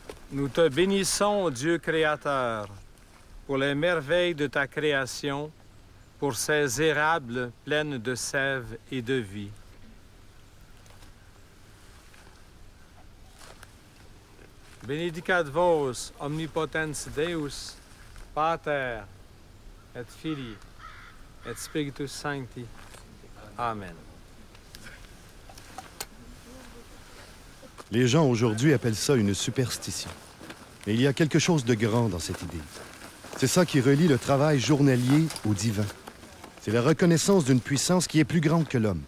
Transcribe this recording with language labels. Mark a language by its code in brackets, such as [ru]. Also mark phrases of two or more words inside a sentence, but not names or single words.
[fr] Nous te bénissons, Dieu créateur, pour les merveilles de ta création, pour ces érables pleines de sève et de vie. [la] Benedicat vos omnipotens Deus, Pater, et Filii, et Spiritus Sancti. Amen. [fr] Les gens aujourd'hui appellent ça une superstition. Mais il y a quelque chose de grand dans cette idée. C'est ça qui relie le travail journalier au divin. C'est la reconnaissance d'une puissance qui est plus grande que l'homme.